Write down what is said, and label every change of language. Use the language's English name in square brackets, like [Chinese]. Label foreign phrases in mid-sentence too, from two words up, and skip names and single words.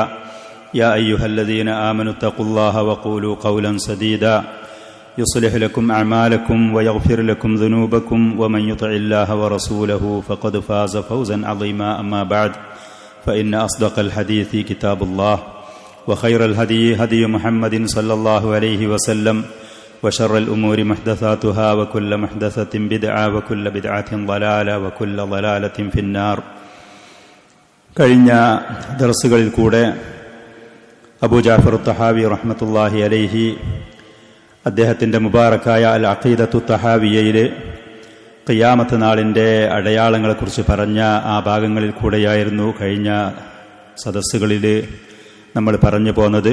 [Arabic] يا أيها الذين آمنوا اتقوا الله وقولوا قولا سديدا يصلح لكم أعمالكم ويغفر لكم ذنوبكم ومن يطع الله ورسوله فقد فاز فوزا عظيما. أما بعد فإن أصدق الحديث كتاب الله وخير الهدي هدي محمد صلى الله عليه وسلم وشر الأمور محدثاتها وكل محدثة بدعة وكل بدعة ضلالة وكل ضلالة في النار. [Malayalam] കഴിഞ്ഞ ദർസുകളിൽ കൂടെ അബൂ ജാഫർ തഹാവി [Arabic] رحمة الله عليه [Malayalam] അദ്ദേഹത്തിൻ്റെ മുബാറക്കായ അൽ അഖീദത്തു തഹാവിയയിലെ ഖിയാമത്ത് നാളിൻ്റെ അടയാളങ്ങളെക്കുറിച്ച് പറഞ്ഞ ആ ഭാഗങ്ങളിൽ കൂടെയായിരുന്നു കഴിഞ്ഞ സദസ്സുകളിൽ നമ്മൾ പറഞ്ഞു പോന്നത്.